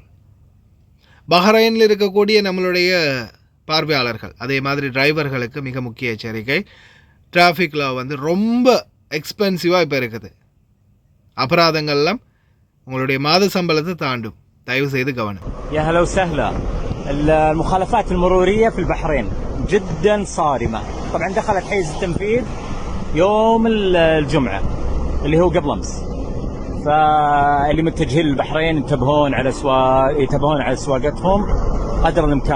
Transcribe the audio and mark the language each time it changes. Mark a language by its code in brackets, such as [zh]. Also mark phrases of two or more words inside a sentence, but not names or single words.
[ta] பஹ்ரைனில் இருக்கக்கூடிய நம்மளுடைய பார்வையாளர்கள், அதே மாதிரி டிரைவர்களுக்கு மிக முக்கிய எச்சரிக்கை. [en] traffic law [ta] ரொம்ப எக்ஸ்பென்சிவாக இப்போ இருக்குது. அபராதங்கள்லாம் உங்களுடைய மாத சம்பளத்தை தாண்டும். தயவு செய்து கவனம். [ar] يا هلا وسهلا. المخالفات المرورية في البحرين جدا صارمة. طبعا دخلت حيز التنفيذ يوم الجمعة اللي هو قبل أمس. فاللي متجهين للبحرين ينتبهون على سواقتهم قدر الإمكان.